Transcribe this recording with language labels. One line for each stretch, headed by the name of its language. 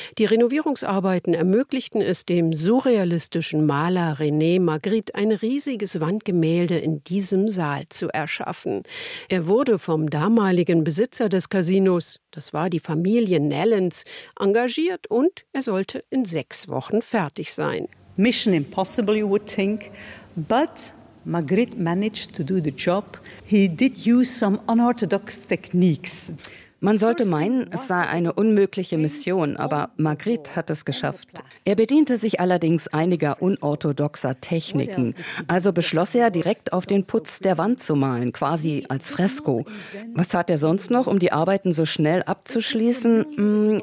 German: Die Renovierungsarbeiten ermöglichten es dem surrealistischen Maler René Magritte, ein riesiges Wandgemälde in diesem Saal zu erschaffen. Er wurde vom damaligen Besitzer des Casinos, das war die Familie Nellens, engagiert und er sollte in 6 Wochen fertig sein.
English: Mission impossible, you would think, but Magritte managed to do the job. He did use some unorthodox techniques.
German: Man sollte meinen, es sei eine unmögliche Mission, aber Magritte hat es geschafft. Er bediente sich allerdings einiger unorthodoxer Techniken. Also beschloss er, direkt auf den Putz der Wand zu malen, quasi als Fresko. Was tat er sonst noch, um die Arbeiten so schnell abzuschließen?